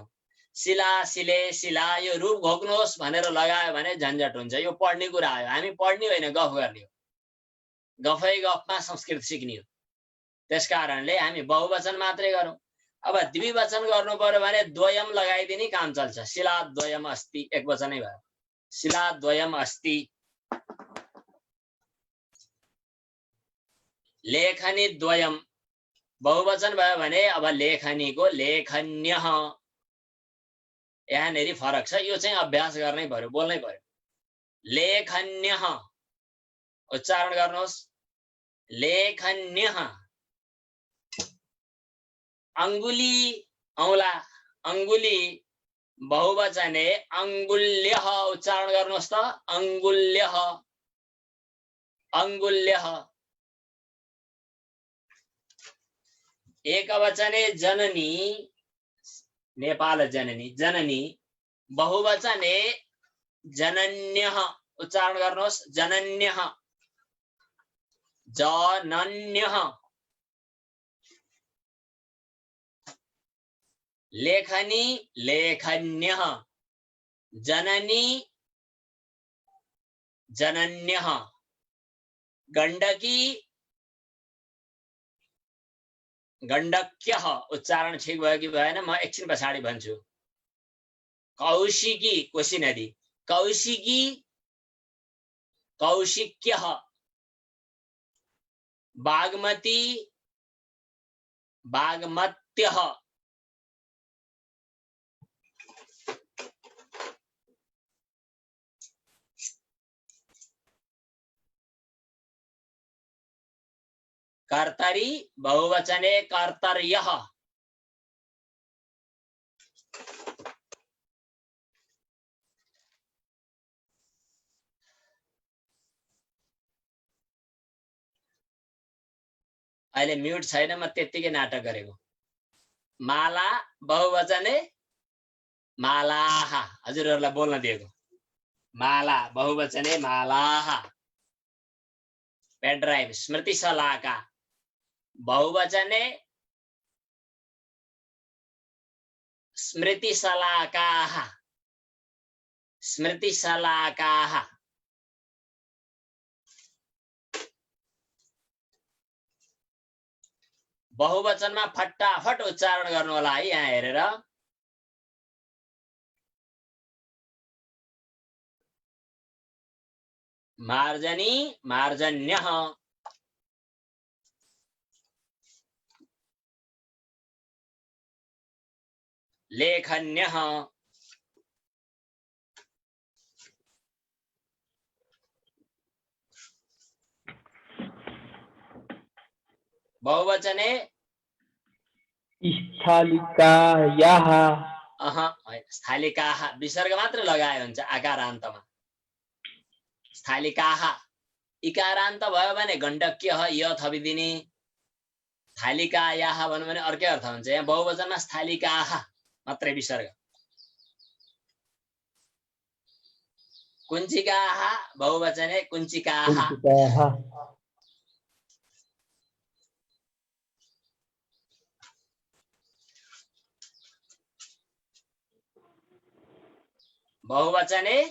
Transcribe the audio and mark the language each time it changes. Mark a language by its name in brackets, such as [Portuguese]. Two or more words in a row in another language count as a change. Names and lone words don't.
[Sanskrit] शिला, शिले, शिला [Nepali] यो रूप घोक्नुहोस् भनेर लगायो भने झन्झट हुन्छ। यो पढ्ने कुरा आयो, हामी पढ्ने होइन गफ गर्ने हो, गफै गफमा संस्कृत सिक्ने हो। त्यसकारणले हामी बहुवचन मात्रै गरौँ। अब द्विवचन गर्नु पर्यो भने द्वयम लगाइदिने काम चल्छ। [Sanskrit] शिला द्वयम अस्ति, [Nepali] एक वचनै भयो, [Sanskrit] शिला द्वयम अस्ति। लेखनी द्वयम [Nepali] बहुवचन भयो भने अब लेखनीको लेखन्यः। यहाँनेरि फरक छ, यो चाहिँ अभ्यास गर्नै पर्यो, बोल्नै पर्यो। लेखन्यः उच्चारण गर्नुहोस्, [Sanskrit] लेखन्यः। [Nepali] अंगुली औला, [Sanskrit] अंगुली बहुवचने अंगुल्यः [Nepali] उच्चारण गर्नुहोस् त, [Sanskrit] अंगुल्यः, अंगुल्यः। एकवचने जननी, नेपाल जननी, जननी बहुवचने जनन्यः [Nepali] उच्चारण गर्नुहोस्, [Sanskrit] जनन्यः, जनन्यः। लेखनी लेखन्यः, जननी जनन्यः। गण्डकी गण्डक्यः [Nepali] उच्चारण ठीक भयो कि भएन म एकछिन पछाडि भन्छु। [Sanskrit] कौशिकी कोशी नदी, कौशिकी कौशिक्यः। बागमती बागमत्यः। कर्तरी बहुवचने कर्तर्यः। [Nepali] अहिले म्युट छैन, म त्यतिकै नाटक गरेको। [Sanskrit] माला बहुवचने मालाः, [Nepali] हजुरहरूलाई बोल्न दिएको। [Sanskrit] माला बहुवचने मालाः। [English] pen drive [Sanskrit] स्मृति सलाका बहुवचने स्मृति सलाकाः, स्मृति सलाकाः। [Nepali] बहुवचनमा फटाफट उच्चारण गर्नु होला है, यहाँ हेरेर। [Sanskrit] मार्जनी मार्जन्यः। लेखन्यः। बहुवचने स्थालिकायाः। [Nepali] स्थालिकाः विसर्ग मात्र लगाए हुन्छ आकारान्तमा। स्थालिकाः इकारान्त भयो भने गण्डक्यः य थपिदिने। थालिकायाः भन्यो भने अर्कै अर्थ हुन्छ। यहाँ बहुवचनमा स्थालिकाः मात्रै विसर्ग। [Sanskrit] कुञ्चिकाः बहुवचने कुञ्चिकाः। कुञ्चिकाः बहुवचने